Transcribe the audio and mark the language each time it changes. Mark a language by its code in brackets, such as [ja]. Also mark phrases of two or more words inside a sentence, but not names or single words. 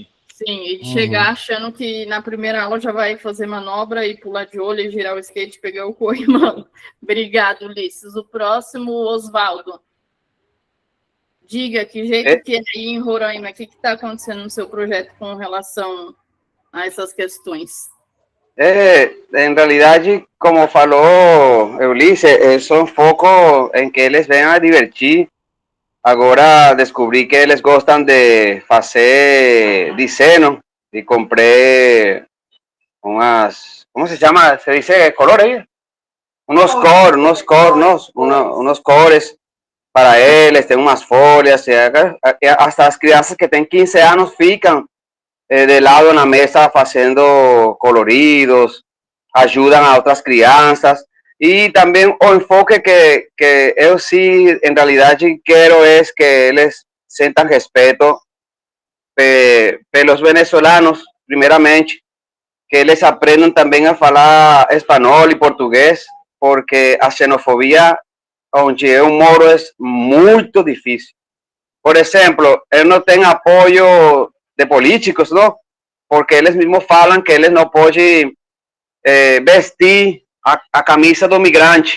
[pt] Sim, e chegar achando que na primeira aula já vai fazer manobra e pular de olho e girar o skate e pegar o corrimão. Obrigado, Ulisses. O próximo, Osvaldo. Diga que jeito que é aí em Roraima, o que está acontecendo no seu projeto com relação a essas questões? [es] En realidad, [pt] como falou [es] Ulisses, es un foco en que [pt] eles venham [es] a divertir. [pt] Agora descobri que eles gostam de fazer desenho e comprei umas, como se chama? [es] Se dice color aí? [pt] Unos cores para eles, tem umas folhas, hasta as crianças que têm 15 anos ficam de lado na mesa fazendo coloridos, ajudam a outras crianças. [es] Y también o enfoque que yo sí en realidad quiero es que ellos sientan respeto de los venezolanos, primeramente, que [pt] eles aprendan também a falar espanhol e português, porque a xenofobia onde eu moro é muito difícil. Por exemplo, eu não tenho apoio de políticos, não? Porque eles mesmos falam que eles não podem vestir a camisa do migrante.